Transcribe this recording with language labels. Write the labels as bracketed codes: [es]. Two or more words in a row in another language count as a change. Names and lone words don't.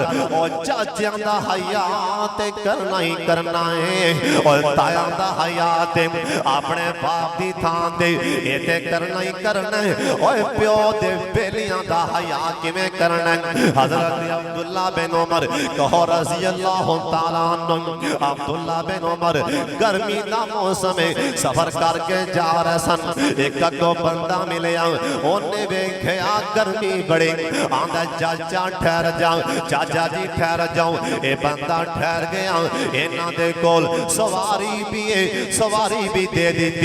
[pa] اور چاچیاں دا حیا تے کرنا ہی کرنا ہے، اور تایاں دا حیا تے اپنے باپ دی تھاں تے یہ تے کرنا ہی کرنا ہے. اوئے پیو دے بیلیاں دا حیا کویں کرنا ہے. حضرت عبداللہ بن عمر کہو [ar] رضي الله تعالى عنه, [pa] عبداللہ بن عمر گرمی دا موسم ہے، سفر کر کے جا رہے سن. اک اگوں بندہ ملیا، انہیں ویکھیا گرمی بڑی، آندا چاچا ٹھہر جاؤ، چاچا جی ٹھہر جاؤ. یہ بندہ ٹھہر گیا، انہاں دے کول سواری بھی ہے، سواری بھی دے دتی.